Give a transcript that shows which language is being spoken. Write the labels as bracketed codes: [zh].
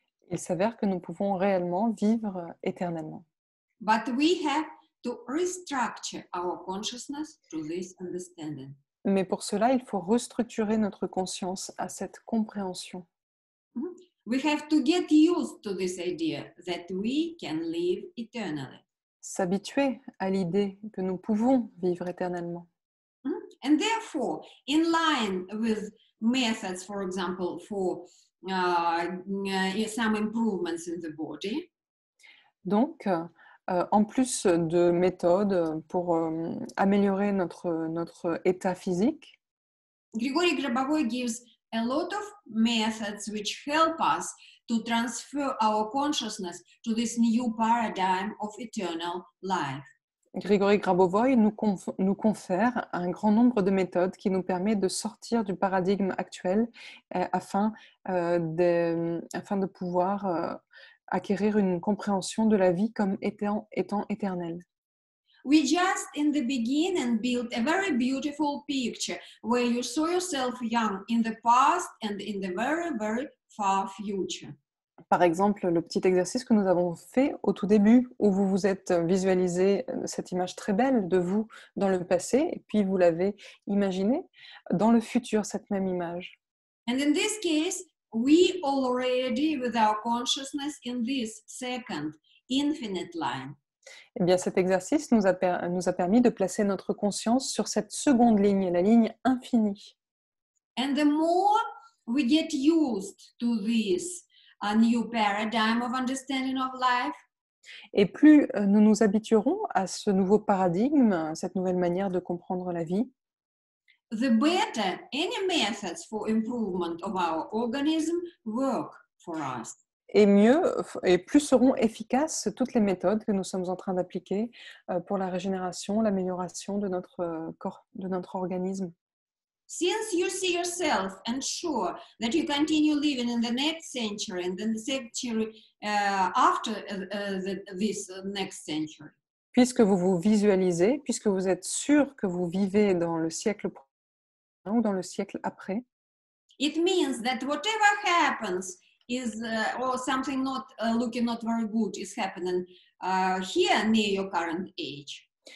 [fr] Il s'avère que nous pouvons réellement vivre éternellement. [en] But we have to restructure our consciousness to this understanding. [fr] Mais pour cela, il faut restructurer notre conscience à cette compréhension. [en] We have to get used to this idea that we can live eternally. [fr] S'habituer à l'idée que nous pouvons vivre éternellement. [en] And therefore, in line with methods, for example, for some improvements in the body, [fr] Donc, en plus de méthodes pour améliorer notre état physique, [en] Grigory Grabovoy gives a lot of methods which help us to transfer our consciousness to this new paradigm of eternal life. [fr] Grigory Grabovoy nous confère un grand nombre de méthodes qui nous permettent de sortir du paradigme actuel afin de pouvoir acquérir une compréhension de la vie comme étant éternelle. [en] We just in the beginning built a very beautiful picture where you saw yourself young in the past and in the very, very far future. [fr] Par exemple, le petit exercice que nous avons fait au tout début, où vous vous êtes visualisé cette image très belle de vous dans le passé, et puis vous l'avez imaginée dans le futur, cette même image. [en] And in this case, we already with our consciousness in this second infinite line. [fr] Eh bien, cet exercice nous a permis de placer notre conscience sur cette seconde ligne, la ligne infinie. [en] And the more we get used to this a new paradigm of understanding of life, [fr] et plus nous nous habituerons à ce nouveau paradigme, cette nouvelle manière de comprendre la vie, [en] the better any methods for improvement of our organism work for us. [fr] Et plus seront efficaces toutes les méthodes que nous sommes en train d'appliquer pour la régénération, l'amélioration de notre corps, de notre organisme. [en] Since you see yourself and sure that you continue living in the next century and then the century after this next century. [fr] Puisque vous vous visualisez, puisque vous êtes sûr que vous vivez dans le siècle prochain ou dans le siècle après, [en] it means that whatever happens is or something looking not very good is happening here near your current age.